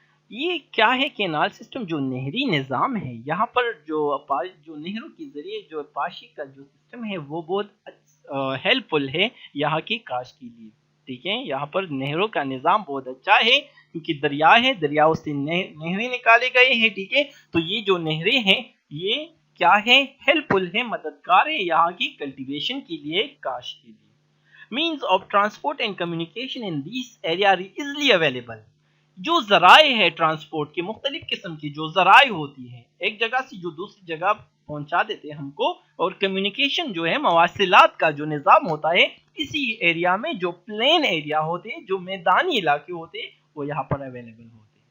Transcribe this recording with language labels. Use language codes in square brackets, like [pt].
[ur] یہ کیا ہے کینال سسٹم, جو نہری نظام ہے یہاں پر, جو نہروں کے ذریعے جو پاشی کا جو سسٹم ہے وہ بہت ہیلپ فل ہے یہاں کی کاشت کے لیے, ٹھیک ہے. یہاں پر نہروں کا نظام بہت اچھا ہے, کیونکہ دریا ہے, دریاؤں سے نہریں نکالے گئے ہیں, ٹھیک ہے. تو یہ جو نہریں ہیں یہ کیا ہے, ہیلپ فل ہے, مددگار ہے یہاں کی کلٹیویشن کے لیے, کاشت کے لیے. [en] Means of transport and communication in these area are easily available. [ur] جو ذرائع ہے ٹرانسپورٹ کے, مختلف قسم کی جو ذرائع ہوتی ہیں, ایک جگہ سے جو دوسری جگہ پہنچا دیتے ہیں ہم کو, اور کمیونیکیشن جو ہے, مواصلات کا جو نظام ہوتا ہے اسی ایریا میں, جو پلین ایریا ہوتے ہیں, جو میدانی علاقے ہوتے ہیں, وہ یہاں پر اویلیبل ہوتے ہیں.